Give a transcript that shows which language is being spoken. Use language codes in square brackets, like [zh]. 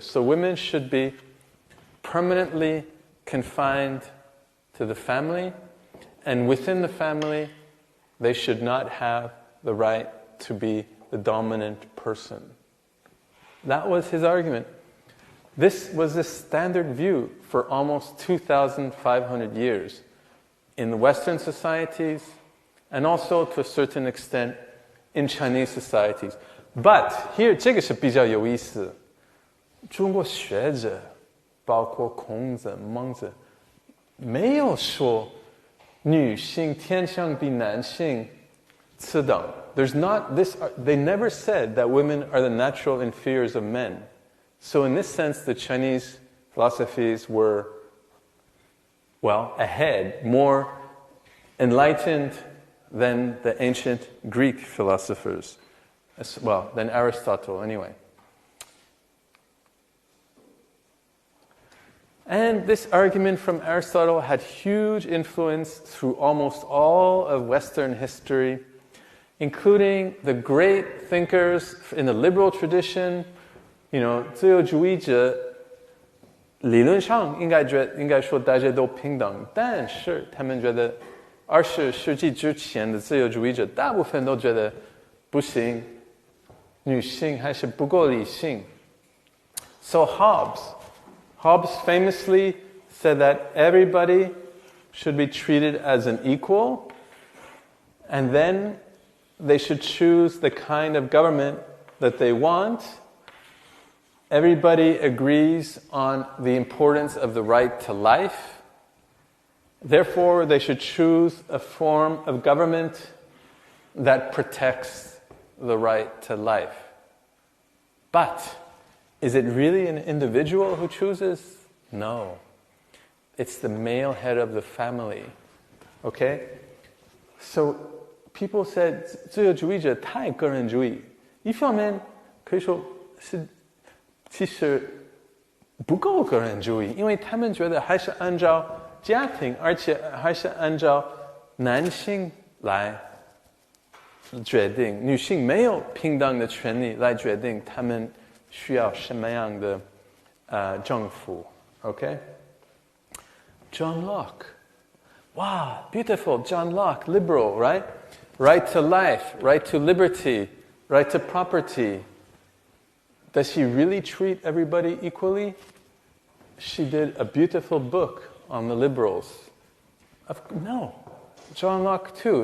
[en] So women should be permanently confined to the family, and within the family they should not have the right to be the dominant person. That was his argument. This was the standard view for almost 2,500 years in the Western societies, and also to a certain extent in Chinese societies. But here, [zh] 这个是比较有意思。中国学者，包括孔子、孟子，没有说女性天生比男性次等。 [en] There's not this. They never said that women are the natural inferiors of men. So in this sense, the Chinese philosophies were, ahead, more enlightened than the ancient Greek philosophers. Than Aristotle anyway. And this argument from Aristotle had huge influence through almost all of Western history, including the great thinkers in the liberal tradition. [zh] 自由主义者理论上应该说大家都平等，但是他们觉得20世纪之前的自由主义者大部分都觉得不行，女性还是不够理性。 [en] So Hobbes famously said that everybody should be treated as an equal, and then they should choose the kind of government that they want. Everybody agrees on the importance of the right to life. Therefore, they should choose a form of government that protects the right to life. But is it really an individual who chooses? No. It's the male head of the family. Okay? So people said, [zh] 自由主义者太个人主义。一方面可以说是其实不够个人主义，因为他们觉得还是按照家庭，而且还是按照男性来决定，女性没有平等的权利来决定他们需要什么样的政府。 [en] Okay? John Locke. Wow, beautiful. John Locke, liberal, right? Right to life, right to liberty, right to property. Does he really treat everybody equally? She did a beautiful book on the liberals. No. John Locke too.